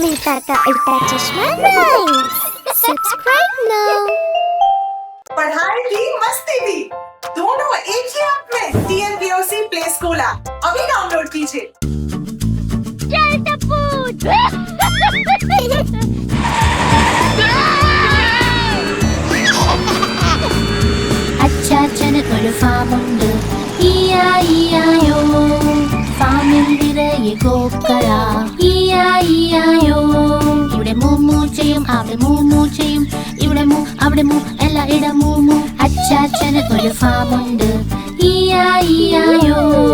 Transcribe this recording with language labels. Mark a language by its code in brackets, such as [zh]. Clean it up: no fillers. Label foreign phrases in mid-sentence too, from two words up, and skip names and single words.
[hi] सरकार का उल्टा चश्मा राइम्स। [en] Subscribe now. पढ़ाई भी मस्ती भी दोनों एक ही ऐप में। TNPOC प्ले स्कूल ऐप अभी डाउनलोड कीजिए। [ml] അച്ചാച്ചനൊരു ഫാമുണ്ട് ഇയായിയായോ ഫാമിൽ നിറയെ കോക്കള ഇയായിയായോ ഇവിടെ മൂമൂ ചെയ്യും അവിടെ മൂമൂ ചെയ്യും ഇവിടെ മൂ അവിടെ മൂ എല്ലായിടം മൂമൂ അച്ചാച്ചനൊരു ഫാമുണ്ട് ഇയായിയായോ